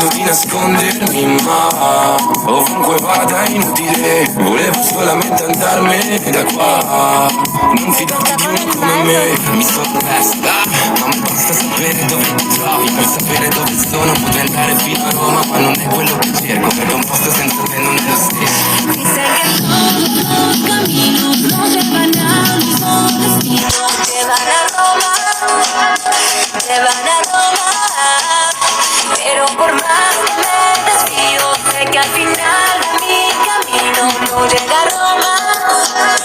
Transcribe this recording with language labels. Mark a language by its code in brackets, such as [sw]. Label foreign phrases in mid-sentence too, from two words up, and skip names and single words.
[it] nascondermi, ma ovunque vada è inutile. Volevo solamente andarmene da qua. Non fidarti di uno come me. Mi sono persa, ma mi basta sapere dove ti trovi. Per sapere dove sono potrei andare fino a Roma, ma non è quello che cerco, perché un posto senza te non è lo stesso. [es] Dicen que todos los caminos no llevan al mismo destino. Llevan a Roma, llevan a Roma. Pero por más que me desvío, sé que al final de mi camino no llega a Roma.